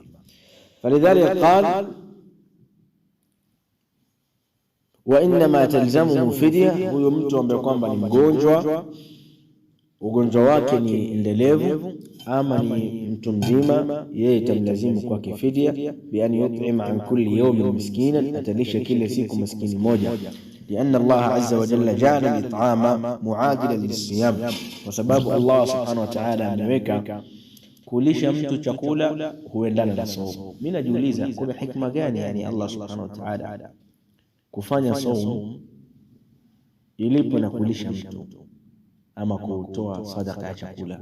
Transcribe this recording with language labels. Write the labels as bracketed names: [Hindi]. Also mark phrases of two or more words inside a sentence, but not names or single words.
[Arabic] فلذلك قال وإنما تلزمه فدية, [Swahili] huyo mtu ambaye kwamba ni mgonjwa, ugonjwa wake ni endelevu, ama ni mtu mzima, yeye tamlazimu kwake fidya. [Arabic] بأن يطعم عن كل يوم مسكينا, [Swahili] atalisha kila siku maskini moja. [Arabic] لأن الله عز وجل جعل الإطعام معادلا للصيام, [Swahili] kwa sababu Allah [Arabic] سبحانه وتعالى [Swahili] ameweka kulisha mtu chakula huendana na saumu. Mimi najiuliza kuna hikma gani yani Allah [Arabic] سبحانه وتعالى [Swahili] kufanya saumu ilipo na kulisha mtu ama kutoa sadaka ya chakula?